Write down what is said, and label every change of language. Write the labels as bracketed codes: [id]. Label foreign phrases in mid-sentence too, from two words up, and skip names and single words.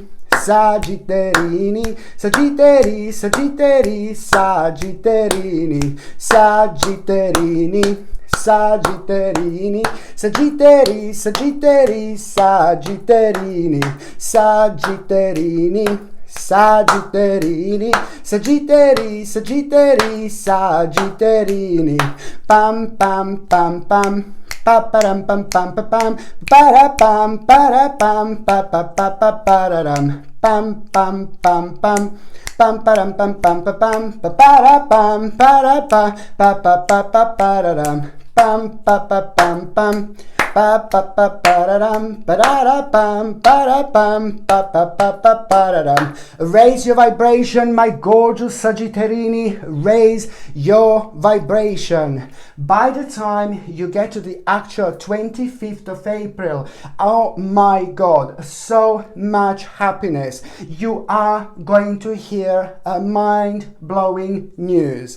[en] Sagittarini, Sagittari, Sagittari, Sagitterini, Sagitterini, Sagitterini, Sagittari, Sagittari, Sagitterini, Sagitterini, Sagitterini, Sagittari, Sagittari, Sagitterini, pam pam pam pam. Param pam pam pam pam para pam pa pa pa pa pararam pam pam pam pam pam param pam pam pa pam pa para pam para pa pa pa pa pa pararam pam pa pa pam pam pa pa pa pararam para pam para pam pa pa pa pa pararam. Raise your vibration, my gorgeous Sagittarini. Raise your vibration. By the time you get to the actual 25th of April, oh my God, so much happiness. You are going to hear a mind-blowing news.